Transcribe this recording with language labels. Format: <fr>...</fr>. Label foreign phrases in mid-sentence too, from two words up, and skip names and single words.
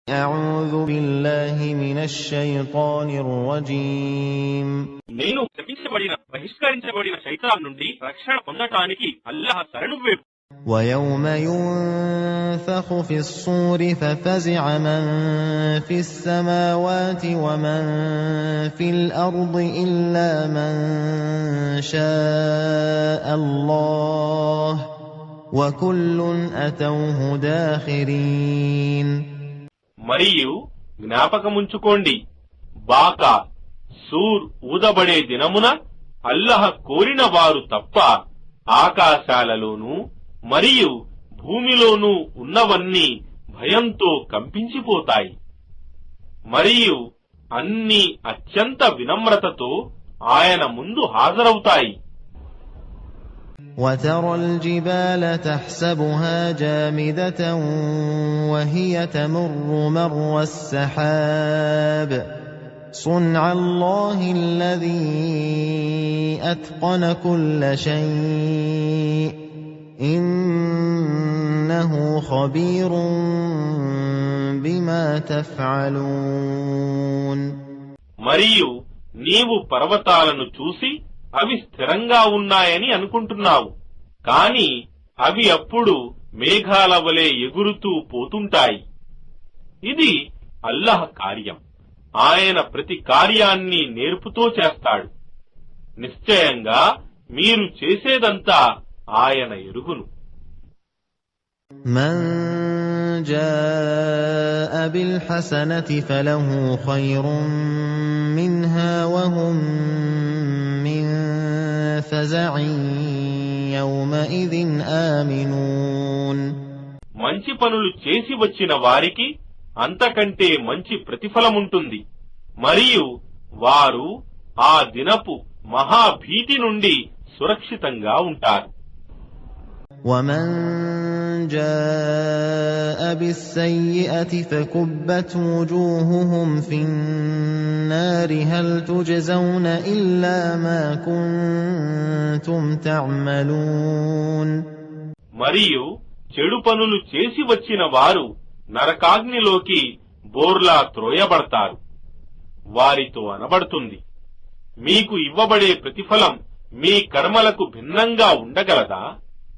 <ar>أعوذ بالله من الشيطان الرجيم</ar> <te>నేను శపించబడిన బహిష్కరించబడిన శైతాన్ నుండి రక్షణ పొందటానికి అల్లాహ్ శరణు వేడు.</te> <ar>ويوم ينفخ في الصور ففزع من في السماوات ومن في الأرض إلا من شاء الله وكل أتوه داخرين.</ar> <te>మరియు జ్ఞాపకముంచుకోండి, బాకా సూర్ ఊదబడే దినమున అల్లాహ్ కోరిన వారు తప్ప ఆకాశాలలోనూ మరియు భూమిలోనూ ఉన్నవన్నీ భయంతో కంపించిపోతాయి. మరియు అన్ని అత్యంత వినమ్రతతో ఆయన ముందు హాజరవుతాయి.</te> <ar>وترى الجبال تحسبها جامدة وهي تمر مر السحاب صنع الله الذي أتقن كل شيء إنه خبير بما تفعلون.</ar> <te>మరియు నీవు పర్వతాలను చూసి అవి స్థిరంగా ఉన్నాయని అనుకుంటున్నావు, కాని అవి అప్పుడు మేఘాల వలె ఎగురుతూ పోతుంటాయి. ఇది అల్లాహ్ కార్యం. ఆయన ప్రతి కార్యాన్ని నేర్పుతో చేస్తాడు. నిశ్చయంగా మీరు చేసేదంతా ఆయన ఎరుగును.</te> <ar>من جاء بالحسنة فله خير منها وهم من فزع يومئذ آمنون.</ar> <te>మంచి పనులు చేసి వచ్చిన వారికి అంతకంటే మంచి ప్రతిఫలముంటుంది, మరియు వారు ఆ దినపు మహాభీతి నుండి సురక్షితంగా ఉంటారు.</te> <ar>ومن جاء بالسيئة فكبت وجوههم في النار هل تجزون إلا ما كنتم تعملون.</ar> <te>మరియు చెడు పనులు చేసి వచ్చిన వారు నరకాగ్నిలోకి బోర్లా త్రోయబడతారు. వారితో అనబడుతుంది, మీకు ఇవ్వబడే ప్రతిఫలం మీ కర్మలకు భిన్నంగా ఉండగలదా?</te>